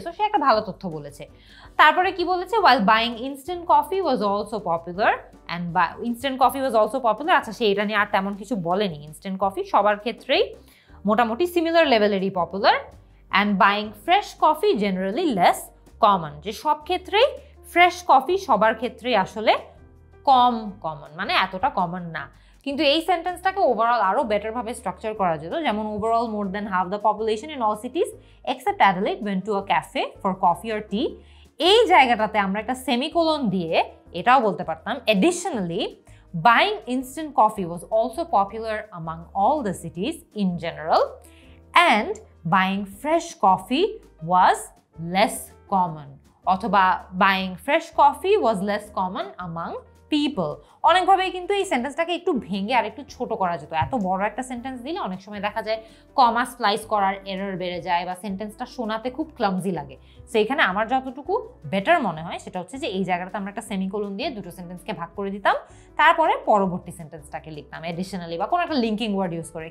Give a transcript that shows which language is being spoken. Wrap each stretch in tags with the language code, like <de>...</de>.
<bn>So সে একটা ভালো তথ্য বলেছে। তারপরে কি বলেছে,</bn> <en>while buying instant coffee was also popular</en> <bn>and instant coffee was also popular, আচ্ছা সে এটা নিয়ে আর তেমন কিছু বলেনি, ইনস্ট্যান্ট কফি সবার ক্ষেত্রেই মোটামুটি similar লেভেলেরই popular,</bn> <en>and buying fresh coffee generally less common,</en> <bn>যে সব ক্ষেত্রেই ফ্রেশ কফি সবার ক্ষেত্রেই আসলে কম কমন, মানে এতটা কমন না। কিন্তু এই সেন্টেন্সটাকে ওভারঅল আরো বেটার ভাবে স্ট্রাকচার করা যেত, যেমন</bn> <en>overall more than half the population in all cities except Adelaide went to a cafe for coffee or tea,</en> <bn>এই জায়গাটাতে আমরা একটা সেমিকোলন দিয়ে এটাও বলতে পারতাম</bn> <en>additionally buying instant coffee was also popular among all the cities in general and buying fresh coffee was less common,</en> <bn>অথবা</bn> <en>buying fresh coffee was less common among people।</en> <bn>অনেকভাবেই কিন্তু এই সেন্টেন্সটাকে একটু ভেঙে আর একটু ছোট করা যেত। এত বড় একটা সেন্টেন্স দিলে অনেক সময় দেখা যায় কমা স্প্লাইস করার এরর বেড়ে যায় বা সেন্টেন্সটা শোনাতে খুব ক্লামজি লাগে। সো এখানে আমার যতটুকু বেটার মনে হয় সেটা হচ্ছে যে এই জায়গাটাতে আমরা একটা সেমিকোলন দিয়ে দুটো সেন্টেন্সকে ভাগ করে দিতাম, তারপরে পরবর্তী সেন্টেন্সটাকে লিখতাম এডিশনালি বা কোনো একটা লিঙ্কিং ওয়ার্ড ইউজ করে।</bn>